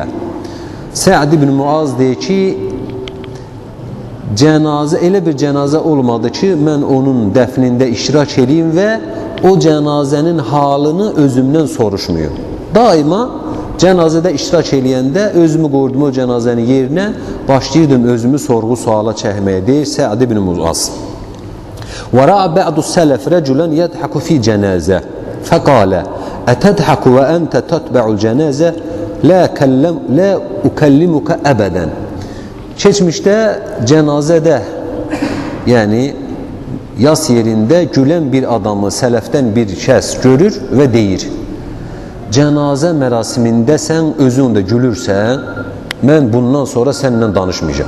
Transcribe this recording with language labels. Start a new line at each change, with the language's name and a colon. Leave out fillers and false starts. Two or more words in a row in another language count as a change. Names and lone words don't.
Azerbaijani: Sə'd ibn Muaz deyir ki, cənazə, elə bir cənazə olmadı ki, mən onun dəfnində iştirak edeyim və o cənazənin halını özümdən soruşmuyum. Daima cənazədə iştirak eləyəndə özümü qoydum o cənazənin yerinə, başlayırdım özümü sorğu suala çəkməyə, deyir Sə'd ibn Muaz.
Arabic: وَرَعَ بَعْدُ السَّلَفِ رَجُلًا يَدْحَكُ فِي جَنَازَةٍ فَقَالَ أَتَدْحَكُ وَأَنْتَ تَتْبَعُ الْجَنَازَةَ لَا أُكَلِّمُكَ أَبَدًا.
Azerbaijani: Keçmişdə cənazədə, yəni yas yerində gülən bir adamı sələfdən bir kəs görür və deyir, cənazə mərasimində sən özün də gülürsən, mən bundan sonra səninlə danışmayacağım.